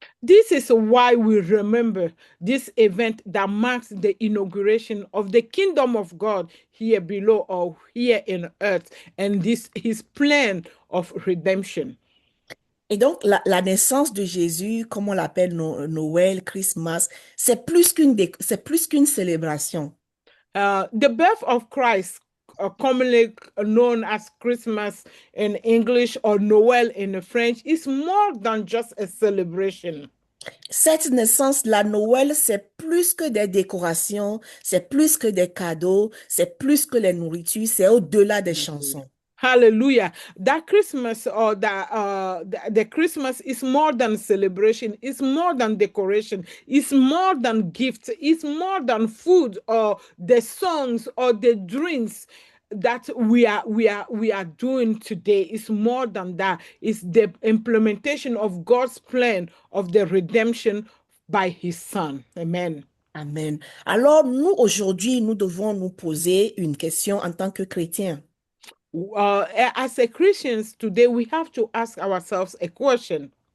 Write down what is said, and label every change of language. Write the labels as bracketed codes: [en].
[en] This is why we remember this event that marks the inauguration of the kingdom of God here below or here in earth, and his plan of redemption. [fr] Et donc, la naissance de Jésus, comme on l'appelle Noël, Christmas, c'est plus qu'une célébration. [en] The birth of Christ, commonly known as Christmas in English or Noël in French, is more than just a celebration. [fr] Cette naissance, la Noël, c'est plus que des décorations, c'est plus que des cadeaux, c'est plus que les nourritures, c'est au-delà des chansons. Hallelujah. [en] That Christmas or the Christmas is more than celebration, it's more than decoration, it's more than gifts, it's more than food or the songs or the drinks that we are doing today. Is more than that. It's the implementation of God's plan of the redemption by his son. Amen. Amen. [fr] Alors, nous, aujourd'hui, nous devons nous poser une question en tant que chrétiens. [en] As a Christians today, we have to ask ourselves a question.